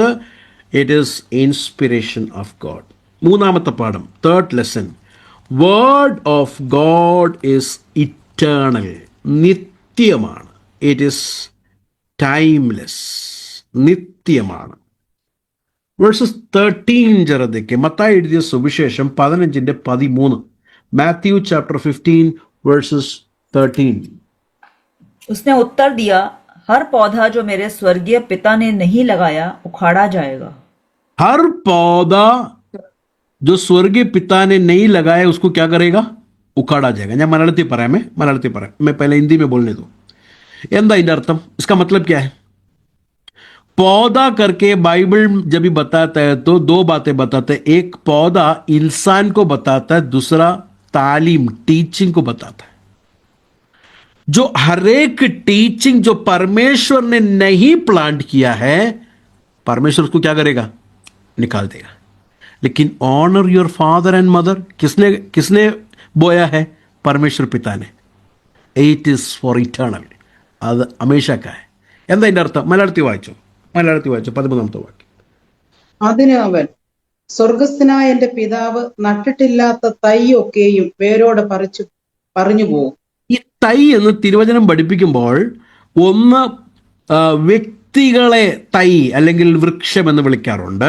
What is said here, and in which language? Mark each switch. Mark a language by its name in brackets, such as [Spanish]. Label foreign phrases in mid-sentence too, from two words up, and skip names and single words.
[English] It is inspiration of God. [Malayalam] മൂന്നാമത്തെ പാഠം, [English] 3rd lesson, word of God is eternal. നിത്യമാണ്. it is timeless, നിത്യമാണ്. [Hindi] വേഴ്സസ് 13 जरा देखिए. [Malayalam] മത്തായി എഴുതിയ സുവിശേഷം 15:13. [English] Matthew chapter 15 verses 13. [Hindi] उसने उत्तर दिया, हर पौधा जो मेरे स्वर्गीय पिता ने नहीं लगाया उखाड़ा जाएगा. हर पौधा जो स्वर्गीय पिता ने नहीं लगाया उसको क्या करेगा? उखाड़ा जाएगा. [Malayalam] ഞാൻ മലയാളത്തിൽ പറയാം. [Hindi] मैं पहले हिंदी में बोलने दो. [Malayalam] എന്താ ഇതിന്റെ അർത്ഥം? [Hindi] इसका मतलब क्या है? पौधा करके बाइबल जब भी बताता है तो 2 बातें बताता है. एक पौधा इंसान को बताता है, दूसरा तालीम, टीचिंग को बताता है. जो हर एक टीचिंग जो परमेश्वर ने नहीं प्लांट किया है, परमेश्वर उसको क्या करेगा? निकाल देगा. लेकिन [English] honour your father and mother [Hindi] किसने किसने बोया है? परमेश्वर पिता ने. [English] it is for eternal. [Malayalam] അത് അമേഷക്കായ. എന്താ അതിൻ്റെ അർത്ഥം? മലയാളത്തിൽ വായിച്ചോ 13ാമത്തെ വാക്യം. അതിന് അവൻ, സ്വർഗസ്ഥനായ എന്റെ പിതാവ് നട്ടിട്ടില്ലാത്ത തൈ ഒക്കെയും വേരോടെ പറഞ്ഞു പോകും. ഈ തൈ എന്ന് തിരുവചനം പഠിപ്പിക്കുമ്പോൾ ഒന്ന് വ്യക്തികളെ തൈ അല്ലെങ്കിൽ വൃക്ഷം എന്ന് വിളിക്കാറുണ്ട്.